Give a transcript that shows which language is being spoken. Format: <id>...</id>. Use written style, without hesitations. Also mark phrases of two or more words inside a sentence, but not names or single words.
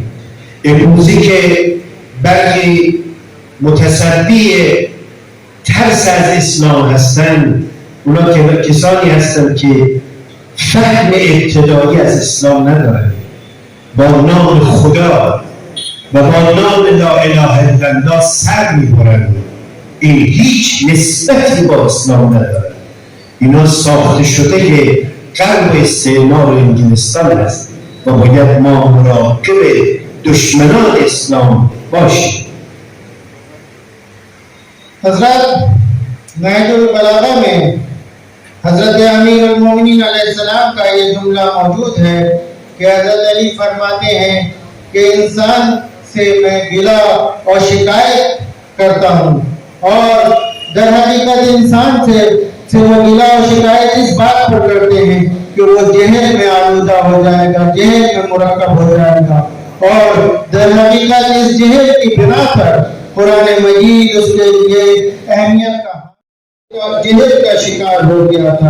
<fa>امروزی که برخی متصدی ترس از اسلام هستند اونا که کسانی هستند که فهم ابتدایی از اسلام ندارند، با نام خدا و با نام</fa> <ar>لا اله الا الله</ar> <fa>سر میبرند. این هیچ نسبتی با اسلام ندارد. اینا ساخته شده که غرب استعمار انگلستان است و باید ما مراقب دشمنان اسلام باشیم.</fa> <ur>حضرت نہج البلاغہ میں حضرت امیر المومنین علیہ السلام کا یہ جملہ موجود ہے کہ حضرت علی فرماتے ہیں کہ انسان سے میں گلہ اور شکایت کرتا ہوں، اور در حقیقت انسان سے وہ گلہ اور شکایت اس بات پر کرتے ہیں کہ وہ جہل میں آلودہ ہو جائے گا، جہل میں مرکب ہو جائے گا، اور در حقیقت اس جہل کی بنا پر قرآن مجید اس کے لیے اہمیت کا جہل کا شکار ہو گیا تھا.</ur>